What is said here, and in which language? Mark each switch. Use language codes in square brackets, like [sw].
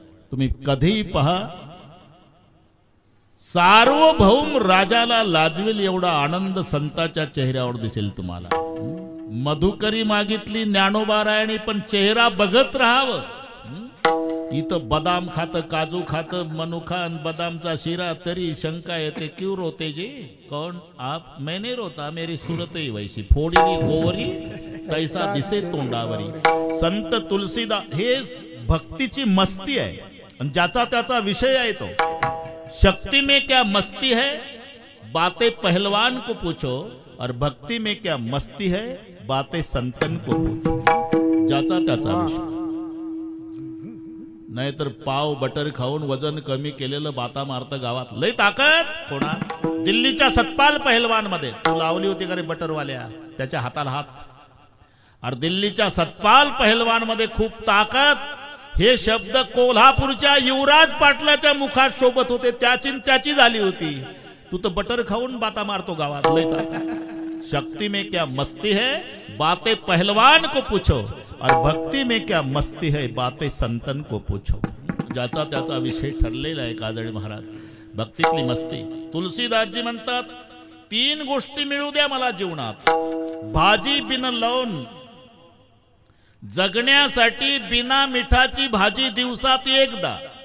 [mr] तुम्ही कधीही पहा, सार्वभौम राजाला लाजवेल एवढा आनंद संताच्या चेहऱ्यावर दिसेल तुम्हाला. मधुकरी मागितली ज्ञानोबारायणी, पण चेहरा बघत राहावं. इथं बदाम खात, काजू खात, मनुखा आणि बदामचा शिरा, तरी शंका येते, [hi] क्यों रोते जी? कौन आप? मैं नहीं रोता, मेरी सूरत ही वैसी, [mr] फोडीली गोवरी तैसा दिसे तोंडावरी. संत तुलसीदास हे भक्तीची मस्ती आहे, आणि ज्याचा त्याचा विषय आहे तो. [hi] शक्ति में क्या मस्ती है, बातें पहलवान को पूछो, और भक्ति में क्या मस्ती है, बातें संतन को पूछो. [mr] ज्याचा त्याचा विषय. नाहीतर पाव बटर खाऊन वजन कमी केलेलं बाता मारतं गावात. लय ताकद कोणा? दिल्लीच्या सतपाल पहलवान मध्ये. तू लावली होती का रे बटरवाल्या त्याच्या हाताला हात? अरे दिल्लीच्या सतपाल पहलवान मध्ये खूप ताकद, हे शब्द कोल्हापूरच्या युवराज पाटलाच्या मुखात शोभत होते. त्याची झाली होती. तू तर बटर खाऊन बाता मारतो गावात. लय ताकद. [hi] शक्ति में क्या मस्ती है, बातें पहलवान को पूछो, और भक्ति में क्या मस्ती है, बातें संतन को पूछो. [mr] ज्याचा त्याचा विषय ठरलेला आहे काजळी महाराज. भक्तीतली मस्ती. तुलसीदासजी म्हणतात, 3 गोष्टी मिळू द्या मला जीवनात. भाजी बिन लवण, जगण्यासाठी बिना मिठाची भाजी दिवसात एकदा.